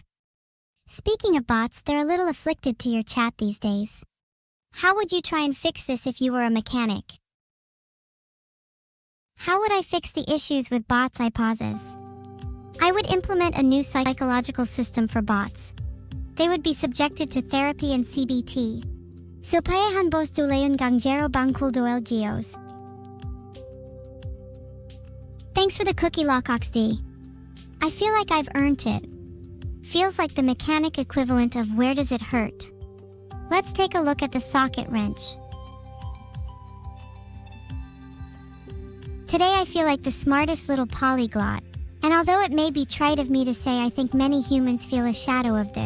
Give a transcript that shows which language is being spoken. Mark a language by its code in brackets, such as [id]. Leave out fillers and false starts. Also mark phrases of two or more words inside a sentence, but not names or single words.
[en] Speaking of bots, they're a little afflicted to your chat these days. How would you try and fix this if you were a mechanic? How would I fix the issues with bots? I pauses. I would implement a new psychological system for bots. They would be subjected to therapy and CBT. Silpayahan bos duleon gangjero bangkul doel geos. Thanks for the cookie Locoxd. I feel like I've earned it. Feels like the mechanic equivalent of where does it hurt? Let's take a look at the socket wrench. Today I feel like the smartest little polyglot, and although it may be trite of me to say, I think many humans feel a shadow of this.